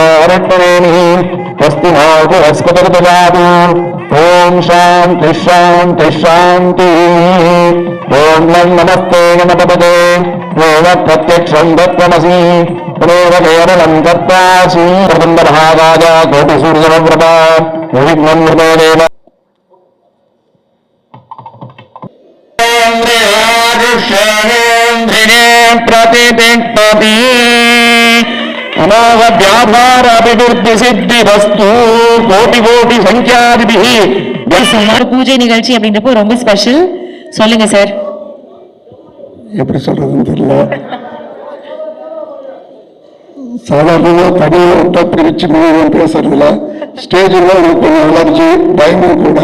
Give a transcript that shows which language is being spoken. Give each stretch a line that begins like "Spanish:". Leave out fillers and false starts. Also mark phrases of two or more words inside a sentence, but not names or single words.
Sanskrit: अरट्टनेमिः स्वस्ति नो बृहस्पतिर्ददातु ॐ शान्तिः शान्तिः शान्तिः ॐ नमस्ते गणपतये त्वमेव प्रत्यक्षं तत्त्वमसि त्वमेव केवलं तत्त्वासि प्रबन्धभागाय कोटिसूर्यप्रभा निर्विघ्नं हृदयदेव प्रतिष्ठति अमोघ व्यापार अभिवृद्धि सिद्धि वस्तु कोटि कोटि सङ्ख्यातिभिः
Tamil: ஒரு பூஜை நிகழ்ச்சி அப்படின்றப்போ ரொம்ப ஸ்பெஷல். சொல்லுங்க சார். எப்படி சொல்றதுன்னு தெரியல. சாதாரணமாக தனியாக விட்டா பிரிச்சு மீண்டும் பேசுறதுல ஸ்டேஜில் எனக்கு கொஞ்சம் அலர்ஜி பயமும் கூட.